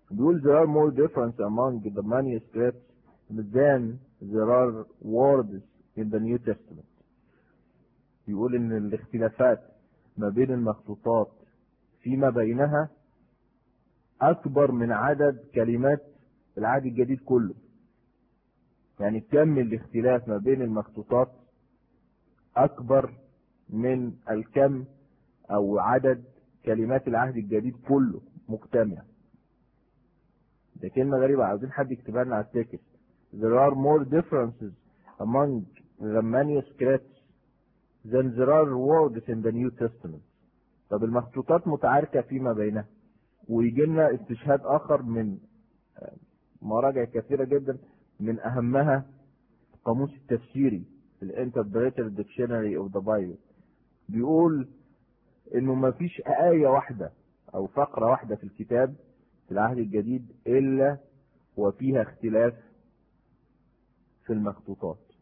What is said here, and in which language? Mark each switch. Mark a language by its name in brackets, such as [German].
[English] بيقول there are more difference among the manuscripts than there are words in the New Testament. [Arabic] بيقول ان الاختلافات ما بين المخطوطات فيما بينها اكبر من عدد كلمات العهد الجديد كله. يعني كم الاختلاف ما بين المخطوطات اكبر من الكم او عدد كلمات العهد الجديد كله مجتمع. ده كلمة غريبة، عاوزين حد يكتبها لنا على التكست. [English] There are more differences among the manuscripts than there are words in the New Testament. [Arabic] طب المخطوطات متعاركة فيما بينها، ويجي لنا استشهاد اخر من مراجع كثيرة جدا، من أهمها قاموس التفسيري الـ Interpreter Dictionary of the Bible، بيقول إنه ما فيش آية واحدة أو فقرة واحدة في الكتاب في العهد الجديد إلا وفيها اختلاف في المخطوطات.